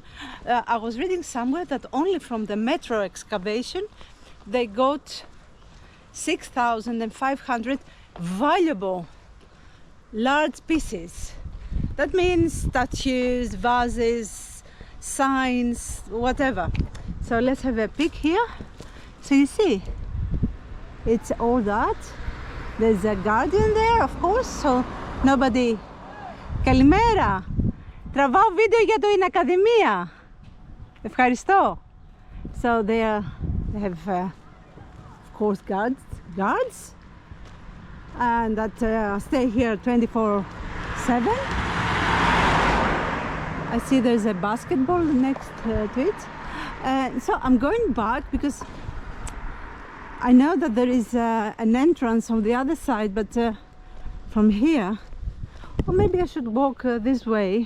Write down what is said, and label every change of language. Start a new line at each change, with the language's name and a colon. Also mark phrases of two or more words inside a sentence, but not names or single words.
English: I was reading somewhere that only from the metro excavation they got 6,500 valuable large pieces. That means statues, vases, signs, whatever. So let's have a peek here. So you see, it's all that. There's a guardian there, of course, so nobody...
Greek: Kalimera! Τραβάω βίντεο για την Ακαδημία. Ευχαριστώ.
English: So they have, of course, guards, and that stay here 24/7. I see there's a basketball next to it. So I'm going back because I know that there is an entrance on the other side, but from here, or maybe I should walk this way.